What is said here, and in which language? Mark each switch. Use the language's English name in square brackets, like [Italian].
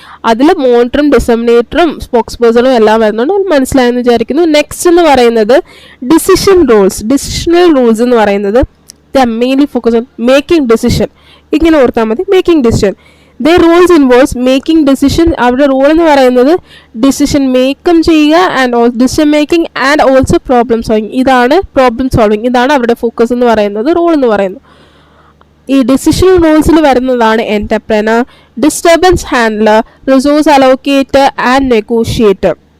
[Malayalam] അതിൽ മോണിറ്ററും ഡിസെമിനേറ്ററും സ്പോക്സ് പേഴ്സണും എല്ലാം വരുന്നുണ്ട്. അത് മനസ്സിലായെന്ന് വിചാരിക്കുന്നു. നെക്സ്റ്റ് എന്ന് പറയുന്നത് ഡിസിഷണൽ റൂൾസ് എന്ന് പറയുന്നത് [English] They mainly focus on making decision. [Malayalam] ഇങ്ങനെ ഓർത്താൽ മതി, making decision. [English] their roles involves making decision. [Malayalam] അവരുടെ റോൾ എന്ന് പറയുന്നത് ഡിസിഷൻ മേക്കും ചെയ്യുക and decision making and also problem solving. ഇതാണ് പ്രോബ്ലം സോൾവിങ്, ഇതാണ് അവരുടെ ഫോക്കസ് എന്ന് പറയുന്നത്, റോൾ എന്ന് പറയുന്നത്. ഈ ഡിസിഷൻ റോൾസിൽ വരുന്നതാണ് എന്റർപ്രനർ, disturbance handler, resource allocator and negotiator.